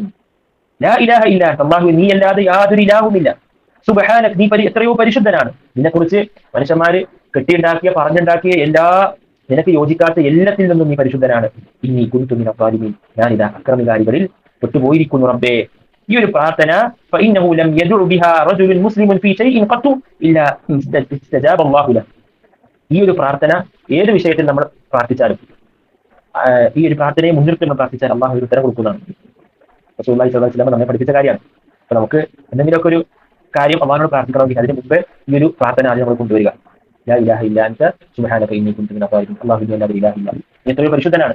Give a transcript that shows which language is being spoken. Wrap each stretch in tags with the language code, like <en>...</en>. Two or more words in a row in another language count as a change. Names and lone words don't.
<ar>لا إله إلا أنت,</ar> <ml>അല്ലാഹുവേ നീ അല്ലാതെ യാതൊരു ഇലാഹുമില്ല. സുബ്ഹാനക, നീ എത്രയോ പരിശുദ്ധനാണ്. നിന്നെക്കുറിച്ച് മനുഷ്യന്മാര് കെട്ടിയുണ്ടാക്കിയ പറഞ്ഞുണ്ടാക്കിയ എല്ലാ നിനക്ക് യോജിക്കാത്ത എല്ലാത്തിൽ നിന്നും നീ പരിശുദ്ധനാണ്.</ml> <ar>إني كنت من الظالمين,</ar> <ml>ഞാനിതാ അക്രമികാരികളിൽ പെട്ടുപോയിരിക്കുന്നു റബ്ബേ. ഈ ഒരു പ്രാർത്ഥന</ml> <ar>فإنه لم يدع بها رجل مسلم في شيء قط إلا استجاب الله له.</ar> <ml>ഈ ഒരു പ്രാർത്ഥന ഏത് വിഷയത്തിൽ നമ്മൾ പ്രാർത്ഥിച്ചാലും ഈ ഒരു പ്രാർത്ഥനയെ മുൻനിർത്തി നമ്മൾ പ്രാർത്ഥിച്ചാൽ അള്ളാഹു ഒരു ഉത്തരം കൊടുക്കുന്നതാണ്.</ml> <ar>رسول الله صلى الله عليه وسلم</ar> <ml>നമ്മെ പഠിപ്പിച്ച കാര്യമാണ്. അപ്പൊ നമുക്ക് എന്തെങ്കിലുമൊക്കെ ഒരു കാര്യം അള്ളാഹിനോട് പ്രാർത്ഥിക്കണമെങ്കിൽ അതിന് മുമ്പ് ഈ ഒരു പ്രാർത്ഥന ആദ്യം നമ്മൾ കൊണ്ടുവരിക.</ml> <ar>لا إله إلا أنت سبحانك إني كنت من الظالمين. الله لا إله إلا أنت,</ar> <ml>എത്രയോ പരിശുദ്ധനാണ്.</ml>